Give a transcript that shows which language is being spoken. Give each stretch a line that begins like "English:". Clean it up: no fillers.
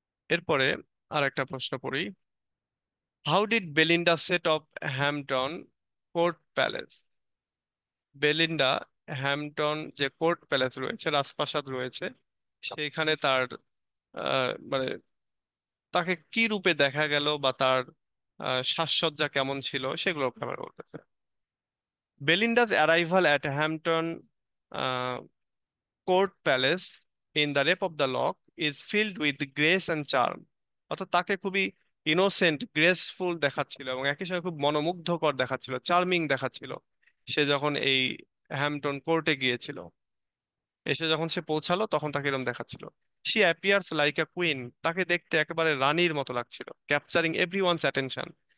Bangla: এরপরে আর একটা প্রশ্ন পড়ি।
English: How did Belinda set off Hampton Court Palace?
Bangla: Belinda Hampton যে কোর্ট প্যালেস রয়েছে, রাজপ্রাসাদ রয়েছে, সেইখানে তার মানে তাকে কি রূপে দেখা গেল বা তার সাজসজ্জা কেমন ছিল সেগুলো আমরা বলতেছে।
English: Belinda's arrival at Hampton Court Palace in the Rape of the Lock is filled with grace and charm.
Bangla: অর্থাৎ তাকে খুবই ইনোসেন্ট, গ্রেসফুল দেখাচ্ছিল এবং একই সঙ্গে খুব মনোমুগ্ধকর দেখাচ্ছিল, চার্মিং দেখাচ্ছিল সে যখন এই হ্যাম্পটন কোর্টে গিয়েছিল। এসে যখন সে পৌঁছালো তখন তাকে এরকম দেখাচ্ছিল।
English: she appears like a queen,
Bangla: তাকে দেখতে একেবারে রানীর মতো লাগছিল,
English: Capturing every one's attention.